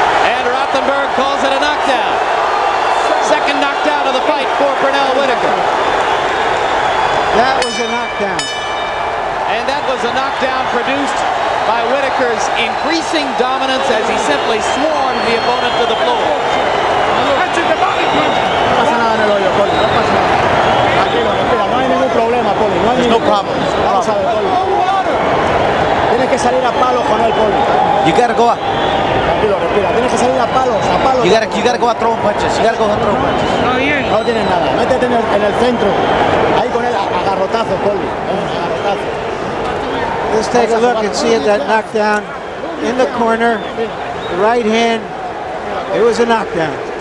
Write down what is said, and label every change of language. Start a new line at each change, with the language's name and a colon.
English: And Rothenberg calls it a knockdown. Second knockdown of the fight for Pernell Whitaker. That was a knockdown. And that was a knockdown produced by Whitaker's increasing dominance as he simply swarmed the opponent to the floor.
Spanish: No pasa nada en el hoyo, Poli. No pasa nada. Tranquilo, respira. No hay ningún problema, Poli. No hay ningún problema. Vamos a ver, Poli. Tienes que salir a palos con él, Poli.
English: You gotta go out.
Spanish: Tranquilo, respira. Tienes que salir a palos, a palos.
English: You gotta go out throwing punches. You gotta go out throwing punches.
Spanish: No tienes nada. Métete en el centro. Ahí con él, agarrotazo, Poli. Agarrotazo.
English: Let's take a look and see that knockdown in the corner. The right hand. It was a knockdown.